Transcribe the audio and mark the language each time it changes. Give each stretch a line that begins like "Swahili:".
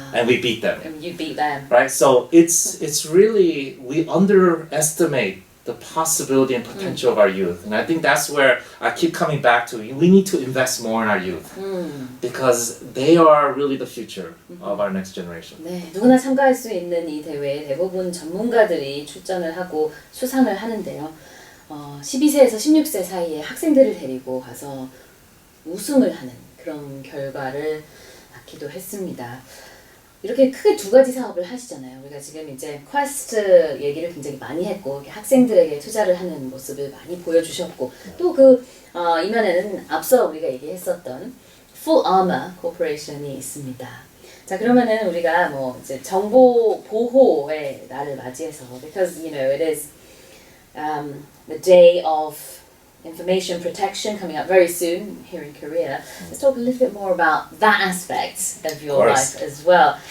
English: And we beat them. And you beat them. Right? So it's really, we underestimate the possibility and potential of our youth. And I think that's where I keep coming back to. We need to invest more in our youth because they are really the future of our next generation.
Korean: 네, 누구나 참가할 수 있는 이 대회에 대부분 전문가들이 출전을 하고 수상을 하는데요. 12세에서 16세 사이에 학생들을 데리고 가서 우승을 하는 그런 결과를 낳기도 했습니다. 이렇게 크게 두 가지 사업을 하시잖아요. 우리가 지금 이제 퀘스트 얘기를 굉장히 많이 했고 학생들에게 투자를 하는 모습을 많이 보여주셨고 또 이면에는 앞서 우리가 얘기했었던 FullArmor Corporation이 있습니다. 자 그러면은 우리가 뭐 이제 정보 보호의 날을 맞이해서
English: because you know it is the day of information protection coming up very soon here in Korea. Let's talk a little bit more about that aspect of your life as well.